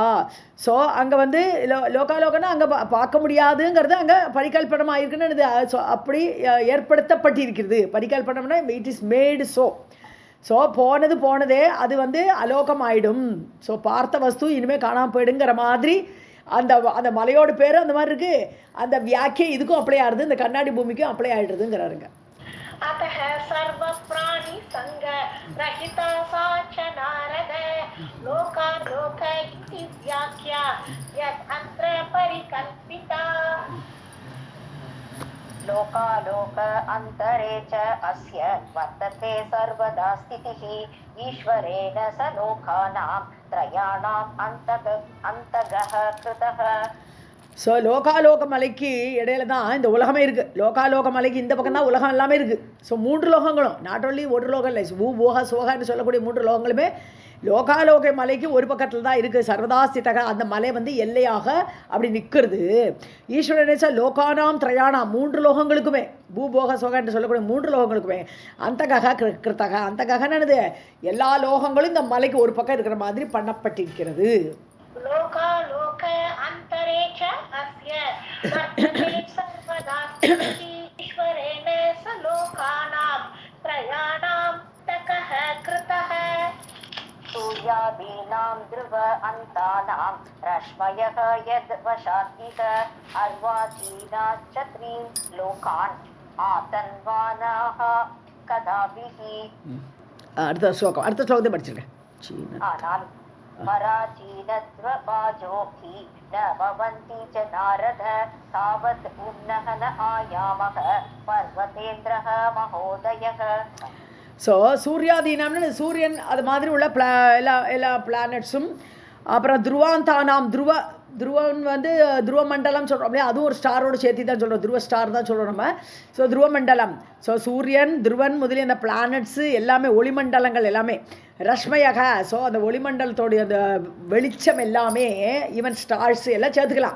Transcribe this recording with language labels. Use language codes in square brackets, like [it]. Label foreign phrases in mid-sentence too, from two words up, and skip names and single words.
[ta] ஸோ அங்கே வந்து லோகாலோகன்னா அங்கே பார்க்க முடியாதுங்கிறது அங்கே பரிகல்பனமாக இருக்குன்னு, ஸோ அப்படி ஏற்படுத்தப்பட்டிருக்கிறது. பரிகல்பனம்னா [en] it is made. [ta] ஸோ போனதே அது வந்து அலோகம் ஆயிடும். ஸோ பார்த்த வஸ்து இனிமேல் காணாமல் போயிடுங்கிற மாதிரி அந்த மலையோட பேர் அந்த மாதிரி இருக்குது. அந்த வியாக்கியம் இதுக்கும் அப்ளை ஆகுது, இந்த கண்ணாடி பூமிக்கும் அப்ளை ஆகிடுதுங்கிறாருங்க. [sa] अतः सर्व प्राणी संग रहिता साच नारद लोका लोक इति व्याख्या यत् अत्र परिकल्पिता. लोकालोक अन्तरे च अस्य वर्तते सर्वदा स्थितिः ईश्वरेण स लोकानां त्रयाणाम् अन्तगः कृतः. [ta] ஸோ லோகாலோக மலைக்கு இடையில தான் இந்த உலகமே இருக்குது. லோகாலோக மலைக்கு இந்த பக்கம் தான் உலகம் எல்லாமே இருக்குது. ஸோ 3 லோகங்களும், [en] not only [ta] ஒரு லோகம் இல்லை, பூபோக சோகான்னு சொல்லக்கூடிய 3 லோகங்களுமே லோகாலோக மலைக்கு ஒரு பக்கத்தில் தான் இருக்குது. சர்வதாஸ்திதக, அந்த மலை வந்து எல்லையாக அப்படி நிற்கிறது. [sa] ईश्वरेण स लोकानां त्रयाणाम्, [ta] 3 லோகங்களுக்குமே, பூபோக சோகான்னு சொல்லக்கூடிய 3 லோகங்களுக்குமே [sa] अन्तगः कृतः, [ta] அந்தகன்னு எல்லா லோகங்களும் இந்த மலைக்கு ஒரு பக்கம் இருக்கிற மாதிரி பண்ணப்பட்டிருக்கிறது. [sa] लोकालोक अन्तरे च अस्य वर्तते सर्वदा ईश्वरेण स लोकानां त्रयाणां तकः कृतः. सूर्यादीनां ध्रुव अन्तानां रश्मयः यद् वशात् इह अर्वाचीनाश्च 3 लोकान् आतन्वानाः कदाभिः [ta] அடுத்த ஸ்லோகத்தை படிச்சிருக்கேன். [sa] पराचीनद्वपाजो हि न भवन्ति च नारद तावत् उन्नहन आयामः पर्वतेन्द्रः महोदयः. [ta] ஸோ சூர்யாதீனம்னு சூரியன் அது மாதிரி உள்ள எல்லா பிளானட்ஸும், அப்புறம் துருவாந்தானாம் துருவன் வந்து துருவ மண்டலம் சொல்கிறோம் அப்படியே, அதுவும் ஒரு ஸ்டாரோடு சேர்த்து தான் சொல்கிறோம், துருவ ஸ்டார் தான் சொல்கிறோம் நம்ம. ஸோ துருவ மண்டலம், ஸோ சூரியன் துருவன் முதலிய அந்த பிளானட்ஸு எல்லாமே ஒளிமண்டலங்கள் எல்லாமே ரஷ்மயக, ஸோ அந்த ஒளிமண்டலத்தோடைய அந்த வெளிச்சம் எல்லாமே [en] even stars [ta] எல்லாம் சேர்த்துக்கலாம்.